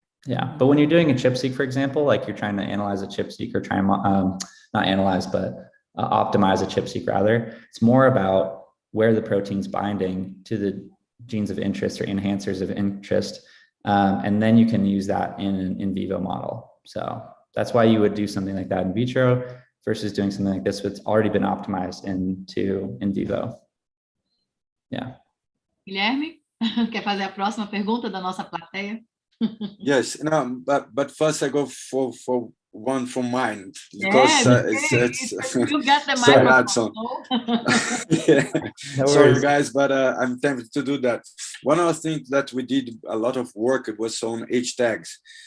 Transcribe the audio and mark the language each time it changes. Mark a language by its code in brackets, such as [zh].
[en] Yeah, but when you're doing a ChIP-seq, for example, like you're trying to analyze a ChIP-seq, or try and not analyze, but optimize a ChIP-seq rather, it's more about where the protein's binding to the genes of interest or enhancers of interest. And then you can use that in an in vivo model. So that's why you would do something like that in vitro versus doing something like this that's already been optimized into in vivo. Yeah. [pt] Guilherme, quer fazer a próxima pergunta da nossa plateia? [en] Yes, no, but first I go for one from mine, because it's you got the sorry, microphone. Yeah. No Sorry guys, but I'm tempted to do that. One of the things that we did a lot of work was on H tags.